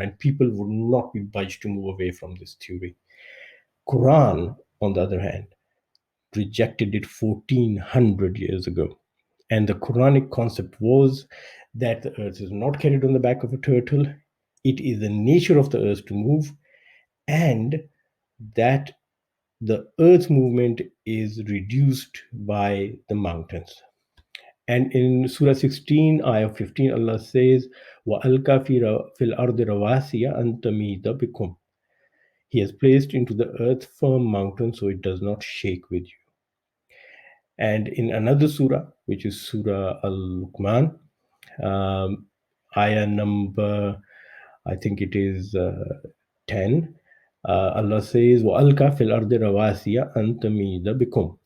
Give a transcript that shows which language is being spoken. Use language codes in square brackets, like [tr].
[en] And people would not be budged to move away from this theory. Quran, on the other hand, rejected it 1400 years ago. And the Quranic concept was that the earth is not carried on the back of a turtle. It is the nature of the earth to move, and that the earth's movement is reduced by the mountains. And in Surah 16, Ayah 15, Allah says, [ar] وَأَلْقَى فِي الْأَرْضِ رَوَاسِيَ أَن تَمِيدَ بِكُمْ. [en] He has placed into the earth firm mountains so it does not shake with you. And in another surah, which is Surah Al-Luqman, ayah number, I think it is 10, Allah says, [ar] وَأَلْقَى فِي الْأَرْضِ رَوَاسِيَ أَن تَمِيدَ بِكُمْ.